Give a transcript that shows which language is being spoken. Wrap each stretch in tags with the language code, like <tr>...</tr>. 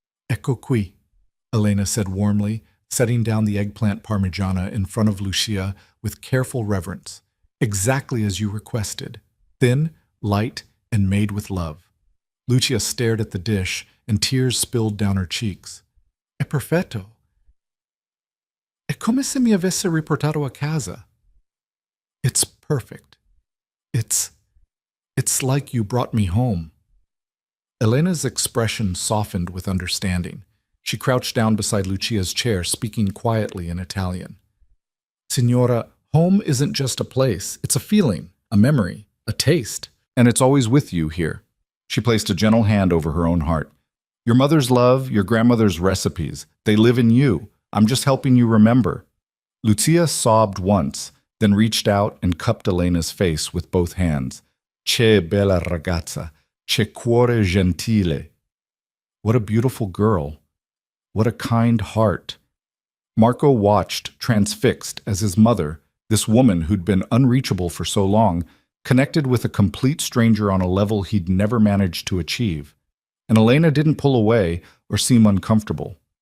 <it>Ecco qui,</it> <en>Elena said warmly, setting down the eggplant parmigiana in front of Lucia with careful reverence. Exactly as you requested. Thin, light, and made with love. Lucia stared at the dish, and tears spilled down her cheeks.</en> <it>È perfetto. È come se mi avesse riportato a casa.</it> <en>It's perfect. It's like you brought me home. Elena's expression softened with understanding. She crouched down beside Lucia's chair, speaking quietly in Italian. Signora, home isn't just a place. It's a feeling, a memory, a taste. And it's always with you here. She placed a gentle hand over her own heart. Your mother's love, your grandmother's recipes, they live in you. I'm just helping you remember. Lucia sobbed once, then reached out and cupped Elena's face with both hands.</en> <it>Che bella ragazza, che cuore gentile.</it> <en>What a beautiful girl. What a kind heart. Marco watched, transfixed, as his mother, this woman who'd been unreachable for so long, connected with a complete stranger on a level he'd never managed to achieve. And Elena didn't pull away or seem uncomfortable.</en>